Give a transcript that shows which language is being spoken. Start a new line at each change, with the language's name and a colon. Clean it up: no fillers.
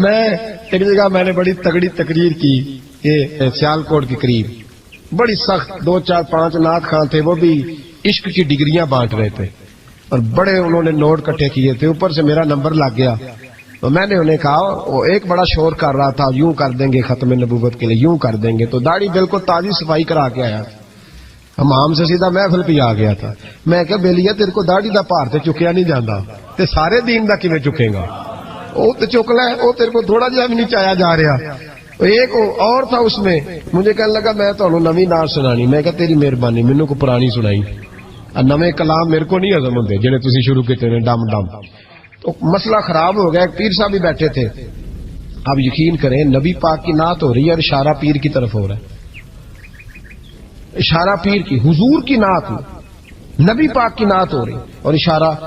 Urdu: میں ایک جگہ میں نے بڑی تگڑی تقریر کی, یہ سیالکوٹ کے قریب, بڑی سخت 2 4 5 نعت خان تھے, وہ بھی عشق کی ڈگریاں بانٹ رہے تھے اور بڑے انہوں نے نوٹ کٹھے کیے تھے. اوپر سے میرا نمبر لگ گیا تو میں نے انہیں کہا, وہ ایک بڑا شور کر رہا تھا یوں کر دیں گے ختم نبوت کے لیے, یوں کر دیں گے. تو داڑھی بالکل تازی صفائی کرا کے آیا, امام سے سیدھا محفل پہ آ گیا تھا.
Punjabi: میں کہ بیلیا تیرے کو داڑھی دا پار تے چکیا نہیں جانا, تے سارے دین دا کیویں چکے گا, وہ تے چک لے, وہ تیرے کو تھوڑا جہا بھی نہیں چایا جا رہا.
Urdu: ایک اور تھا اس میں, مجھے کہنے لگا میں تو
Punjabi: نویں نعت سنانی. میں کہ تیری مہربانی مینوں کو پرانی سنائی, نویں کلام میرے کو نہیں ہضم ہوندے جڑے تسی شروع کیتے نے ڈم ڈم.
Urdu: تو مسئلہ خراب ہو گیا. ایک پیر صاحب بھی بیٹھے تھے. اب یقین کریں نبی پاک کی نعت ہو رہی ہے اور اشارہ پیر کی طرف ہو رہا ہے, اشارہ پیر کی, حضور کی نعت نبی پاک کی نعت ہو رہی اور اشارہ.